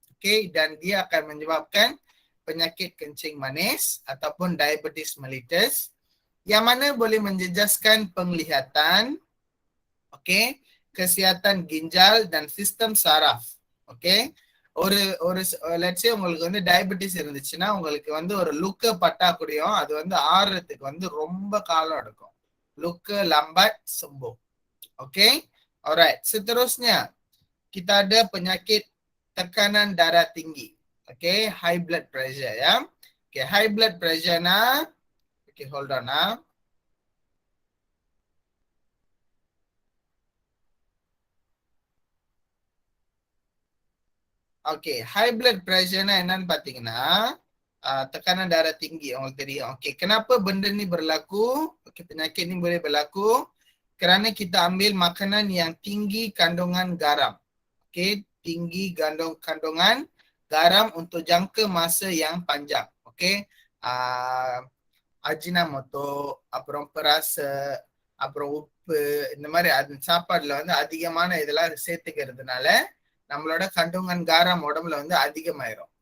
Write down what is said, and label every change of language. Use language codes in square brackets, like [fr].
[ms] ஓகே, dan dia akan menyebabkan penyakit kencing manis ataupun diabetes mellitus yang mana boleh menjejaskan penglihatan, okay, kesihatan ginjal dan sistem saraf. [ta] Okay, ஒரு let's say உங்களுக்கு வந்து diabetes இருந்துச்சுன்னா உங்களுக்கு வந்து ஒரு லுக்க பட்டா கூடயும் அது வந்து ஆறுறதுக்கு வந்து ரொம்ப காலம் எடுக்கும். [ms] லுக்க lambat sembuh. Okay, alright. Seterusnya kita ada penyakit tekanan darah tinggi. [en] Okay, high blood pressure ya. Okay, high blood pressure na, okay, hold on na. [ta] Okay, high blood pressure-னா என்னன்னு பாத்தீங்கன்னா [ms] tekanan darah tinggi, [ta] உங்களுக்கு தெரியும். [ms] Okay, kenapa benda ni berlaku? Okay, penyakit ni boleh berlaku kerana kita ambil makanan yang tinggi kandungan garam. Okay, tinggi kandungan garam untuk jangka masa yang panjang. [en] Okay. [ta] Ajinomoto, அப்புறம் பெராசு, அப்புறம் உப்பு, இந்த மாதிரி சாப்பாடுல வந்து அதிகமான இதெல்லாம் சேர்த்துக்கிறதுனால நம்மளோட kandungan garam உடம்புல வந்து அதிகமாயிரும்.